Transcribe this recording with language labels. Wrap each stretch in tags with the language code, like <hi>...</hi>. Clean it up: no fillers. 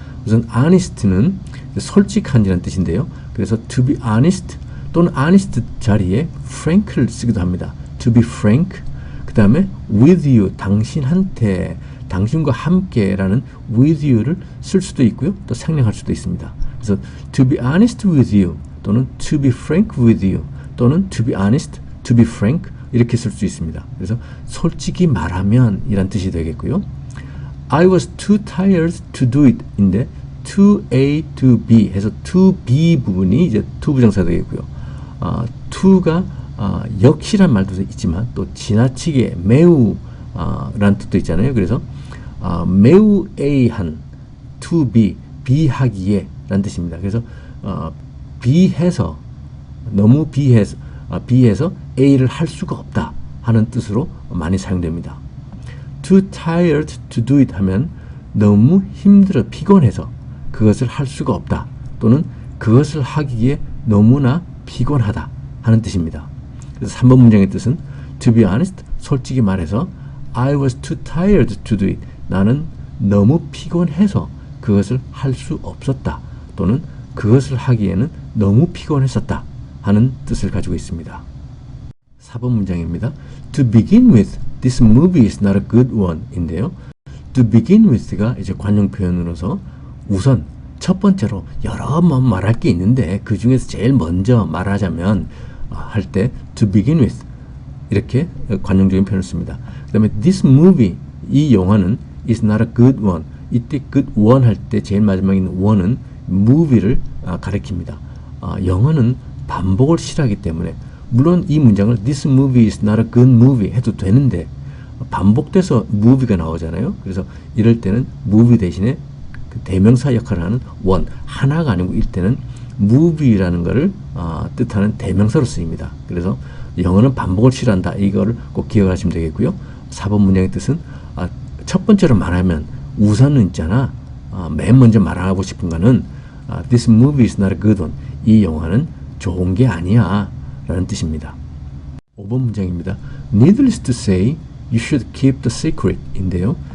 <ko>우선 honest는 솔직한이라는 뜻인데요. 그래서 to be honest 또는 honest 자리에 frank를 쓰기도 합니다. to be frank, 그 다음에 with you, 당신한테, 당신과 함께라는 with you를 쓸 수도 있고요. 또 생략할 수도 있습니다. 그래서</ko> <en>to be honest with you</en> <ko>또는</ko> <en>to be frank with you</en> <ko>또는 to be honest, to be frank 이렇게 쓸 수 있습니다. 그래서 솔직히 말하면 이란 뜻이 되겠고요.</ko> <en>I was too tired to do it</en> <ko>인데 to A, to B 해서 to B 부분이 이제 to 부정사 되겠고요. to가 역시란 말도 있지만 또 지나치게 매우 라는 뜻도 있잖아요. 그래서 매우 A한 to be, B하기에 라는 뜻입니다. 그래서 B해서 너무 B해서 A를 할 수가 없다 하는 뜻으로 많이 사용됩니다. too tired to do it 하면 너무 힘들어 피곤해서 그것을 할 수가 없다 또는 그것을 하기에 너무나 피곤하다 하는 뜻입니다. 그래서 3번 문장의 뜻은 to be honest, 솔직히 말해서</ko> <en>I was too tired to do it,</en> <ko>나는 너무 피곤해서 그것을 할 수 없었다 또는 그것을 하기에는 너무 피곤했었다 하는 뜻을 가지고 있습니다. 4번 문장입니다.</ko> <en>To begin with, this movie is not a good one</en> <ko>인데요. to begin with가 이제 관용 표현으로서 우선 첫 번째로 여러 말할 게 있는데 그 중에서 제일 먼저 말하자면 할 때 to begin with 이렇게 관용적인 표현을 씁니다. 그 다음에 this movie 이 영화는 is not a good one 이때 good one 할 때 제일 마지막에 있는 one은 movie를 가리킵니다. 영어는 반복을 싫어하기 때문에 물론 이 문장을</ko> <en>this movie is not a good movie</en> <ko>해도 되는데 반복돼서 movie가 나오잖아요. 그래서 이럴 때는 movie 대신에 그 대명사 역할을 하는 one 하나가 아니고 이때는 movie라는 것을 뜻하는 대명사로 쓰입니다. 그래서 영어는 반복을 싫어한다. 이거를 꼭 기억하시면 되겠고요. 4번 문장의 뜻은 첫 번째로 말하면 우선은 있잖아. 맨 먼저 말하고 싶은 거는</ko> <en>this movie is not a good one.</en> <ko>이 영화는 좋은 게 아니야 라는 뜻입니다. 5번 문장입니다.</ko> <en>Needless to say, you should keep the secret</en> <ko>인데요.</ko>